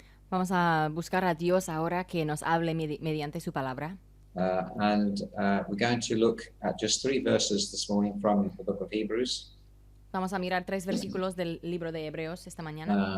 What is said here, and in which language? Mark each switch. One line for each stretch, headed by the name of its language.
Spanish: Vamos a buscar a Dios ahora que nos hable mediante su palabra.
English: We're going to look at just 3 verses this morning from the book of Hebrews.
Spanish: Vamos a mirar 3 versículos del libro de Hebreos esta mañana.